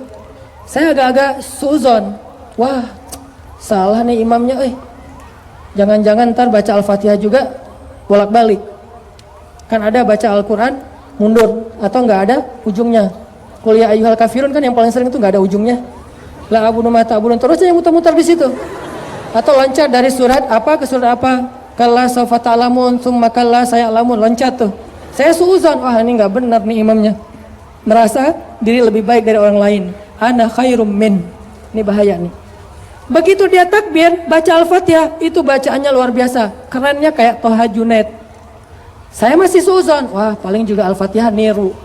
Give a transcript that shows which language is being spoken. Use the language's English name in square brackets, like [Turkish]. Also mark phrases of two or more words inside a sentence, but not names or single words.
[Indonesian] Saya agak-agak suuzon. Wah, salah nih imamnya, jangan-jangan ntar baca Al-Fatihah juga bolak-balik. Kan ada baca Al-Quran mundur atau nggak ada ujungnya. Kuliah [Arabic] أيها الكافرون [Indonesian] kan yang paling sering itu nggak ada ujungnya. [Arabic] لا أعبد ما تعبدون, [Indonesian] terus yang muter-muter di situ. Atau loncat dari surat apa ke surat apa. [Arabic] كلا سوف تعلمون ثم كلا سيعلمون, [Indonesian] loncat tuh. Saya suuzon, wah ini nggak benar nih imamnya. Merasa diri lebih baik dari orang lain. [Arabic] أنا خير من. [Indonesian] Ini bahaya nih. Begitu dia takbir, baca Al-Fatihah, itu bacaannya luar biasa. Kerennya kayak Toha Junaid. Saya masih suuzon, wah paling juga Al-Fatihah niru.